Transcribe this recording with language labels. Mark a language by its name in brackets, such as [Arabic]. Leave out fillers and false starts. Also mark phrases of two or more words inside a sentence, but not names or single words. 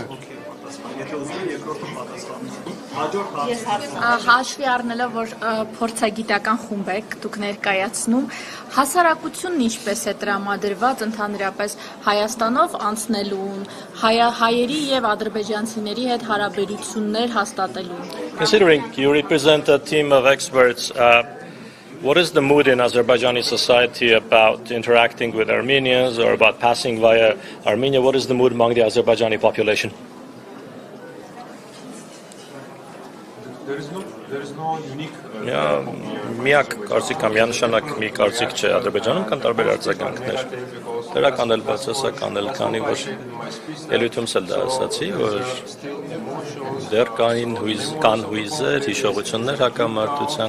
[Armenian] Եթե ուզում եք երկրորդը պատասխանում։ Հաջորդ հարցը Հաշվի առնելով, որ փորձագիտական խումբ եք դուք ներկայացնում, հասարակությունն ինչպես է տրամադրված ընդհանրապես Հայաստանով անցնելուն, հայերի եւ ադրբեջանցիների հետ հարաբերություններ հաստատելուն։ [English] Considering you represent a team of experts, what is the mood in Azerbaijani society about interacting with Armenians or about passing via Armenia? What is the mood among the Azerbaijani population? [Armenian] Միակ կարծիք կամ միանշանակ մի կարծիք չէ Ադրբեջանում կան տարբեր արձագանքներ։ Դրական էլ բացասական էլ քանի որ ելույթումս էլ դա ասացի, որ դեռ կան հույզեր, հիշողություններ հակամարտության,